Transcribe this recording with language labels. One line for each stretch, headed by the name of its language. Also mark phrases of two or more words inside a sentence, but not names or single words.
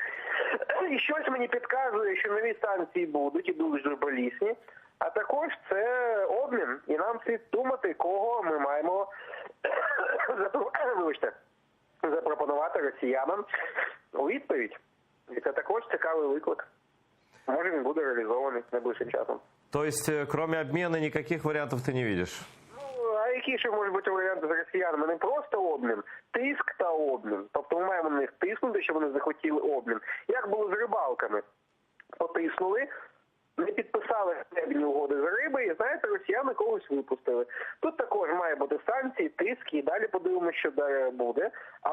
Ukrainian: І щось мені підказує, що нові санкції будуть і дуже болісні. А також це обмін. І нам слід думати, кого ми маємо запропонувати росіянам у відповідь. І це також цікавий виклик. Може він буде реалізований найближчим часом.
Russian: То есть, кроме обмена, никаких вариантов ты не видишь?
Ukrainian: А які ще можуть бути варіанти з росіянами? Не просто обмін, тиск та обмін. Тобто ми маємо на них тиснути, щоб вони захотіли обмін. Як було з рибалками? Потиснули, не підписали хлібні угоди з риби, і, знаєте, росіяни когось випустили. Тут також має бути санкції, тиск, і далі подивимося, що далі буде.